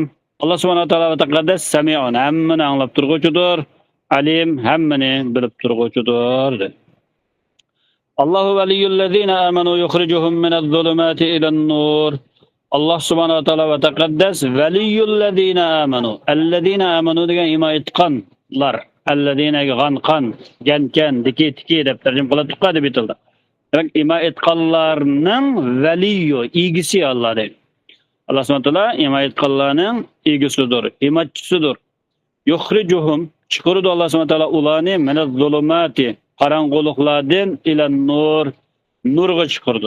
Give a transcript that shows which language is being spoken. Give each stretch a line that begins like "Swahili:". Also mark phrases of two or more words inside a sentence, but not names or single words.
Uzbek: Alloh
Arabic: سبحانه وتعالى وتقدس سميع,
Uzbek: hammani anglab turg'uchidir.
Arabic: Alim, hammani bilib turg'uchidir. الله ولي الذين آمنوا يخرجهم من الظلمات إلى النور. الله سبحانه وتعالى وتقدس ولي الذين آمنوا. الذين آمنوا
Uzbek: degan iymon etganlar. Allazina g'anqan, gankan, diki deb tarjima qiladiq deb aytildi. Demak, iymon etganlarning valiyo, egisi Alloh deydi. Alloh
Arabic: سبحانه وتعالى
Uzbek: iymon etganlarning egisidir, iymonchisidir. Yukhrijuhum chiqaradi Alloh
Arabic: سبحانه وتعالى
Uzbek: ularni minaz-zulumati, qorong'uliklardan ilan-nur, nurga chiqaradi.